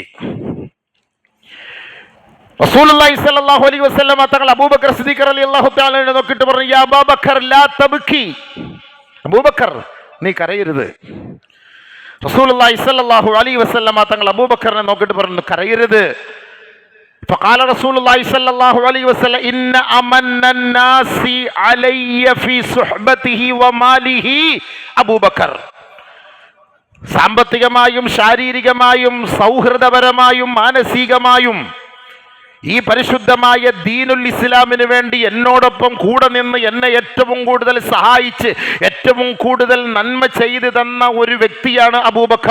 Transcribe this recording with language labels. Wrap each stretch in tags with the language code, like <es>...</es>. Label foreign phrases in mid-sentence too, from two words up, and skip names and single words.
<ml>റസൂലുള്ളാഹി</ml> <ar>صلى الله عليه وسلم</ar> <ml>തങ്ങൾ അബൂബക്കർ സിദ്ദീഖ്</ml> <ar>رضي الله تعالى عنه</ar> <ml>നോക്കിയിട്ട് പറഞ്ഞു,</ml> <ar>يا أبا بكر لا تبك.</ar> <ml>അബൂബക്കർ നീ കരയരുത്. റസൂലുള്ളാഹി</ml> <ar>صلى الله عليه وسلم</ar> <ml>തങ്ങൾ അബൂബക്കറിനെ നോക്കിയിട്ട് പറഞ്ഞു, കരയരുത്.</ml> <ar>فقال رسول الله صلى الله عليه وسلم إن أمن الناس علي في صحبته وماله أبو بكر.</ar> <ml>സാമ്പത്തികമായും ശാരീരികമായും സൗഹൃദപരമായും മാനസികമായും ഈ പരിശുദ്ധമായ ദീനുൽ ഇസ്ലാമിന് വേണ്ടി എന്നോടൊപ്പം കൂടെ നിന്ന് എന്നെ ഏറ്റവും കൂടുതൽ സഹായിച്ച് ഏറ്റവും കൂടുതൽ നന്മ ചെയ്തു തന്ന ഒരു വ്യക്തിയാണ് അബൂബക്കർ.</ml>